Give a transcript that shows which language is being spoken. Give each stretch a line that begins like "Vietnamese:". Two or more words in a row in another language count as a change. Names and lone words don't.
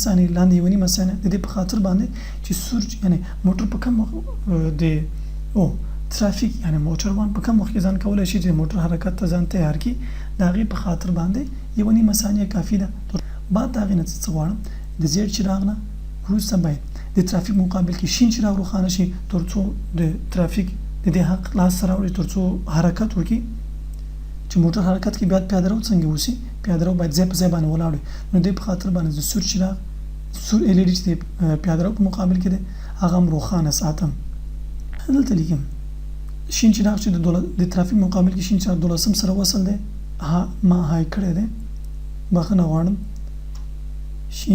Pashto: ثانیې لاندې یوې نیمه ثانیه د دې په خاطر باندې چې سور یعنی موټر په کم د ترافیک یعنی موټروان په کم وخت کې ځان کولی شي چې موټر حرکت ته ځان تیار کړي د هغې په خاطر باندې یوه نیمه ثانیه کافي ده بعد د هغې نه څه غواړم د زیړ چراغ نه وروسته باید د ترافیک مقابل کې شین چراغ روښانه شي تر څو د ترافیک د دې حق لاسته راوړي تر څو حرکت وکړي چې موټر حرکت کې بیا پیاده رو څنګه وشي پیاده رو باید ځای په ځای باندې ولاړ وي نو دې په خاطر باندې د سور چراغ سور ال ای ډي چې د پیاده رو په مقابل کې دی هغه هم روښانه ساتم دلته لیکم شین چراغ چې د ترافیک مقابل کې شین چراغ دولسم سره وصل دی ما های کړی دی بخښنه غواړم شین